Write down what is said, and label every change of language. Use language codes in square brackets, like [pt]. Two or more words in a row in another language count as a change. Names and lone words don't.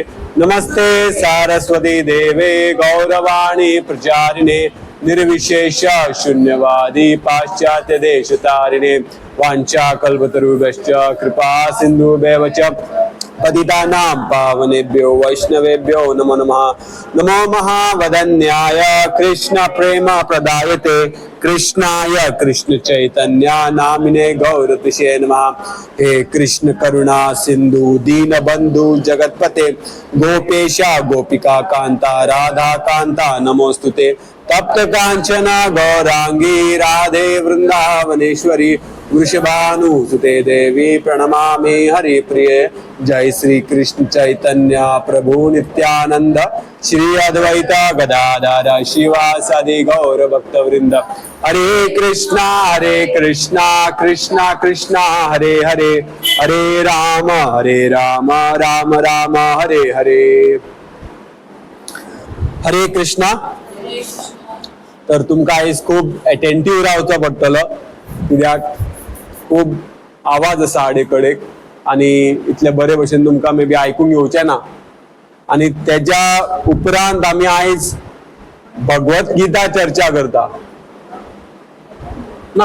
[sa] नमस्ते सारस्वती देवे गौरवाणी प्रचारिणे निर्विशेष शून्यवादी पाश्चात्य देशतारिणे वाञ्छाकल्पतरुभ्यश्च कृपा सिन्धुभ्येव च पतितानां पावनेभ्यो वैष्णवेभ्यो नमो नमः। नमो महावदन्याय कृष्ण प्रेम प्रदायते कृष्णाय कृष्ण चैतन्य नामिने गौरतिशे नमः। हे कृष्ण करुणा सिंधु दीन बंधु जगतपते गोपेश गोपिका कांता राधा कांता नमोस्तुते। तप्त कांचन गौरांगी राधे वृंदावनेश्वरी वृषभानुसुते देवी प्रणमामि हरिप्रिये। जय श्री कृष्ण चैतन्य प्रभु नित्यानंद श्री अद्वैत गदाधर शिवासादि गौर भक्तवृंद। हरे कृष्णा कृष्णा कृष्णा हरे हरे हरे राम राम राम हरे हरे। हरे कृष्णा। [kok] तर तुमका आयज खूब अटेंटिव्ह रावचो पडटलो कित्याक खूब आवाज आसा आडेकडेक आणि इतले बरे भशेन तुमकां मे बी आयकूंक येवचें ना। आणि तेज्या उपरांत आमी आयज भगवत गीता चर्चा करता ना।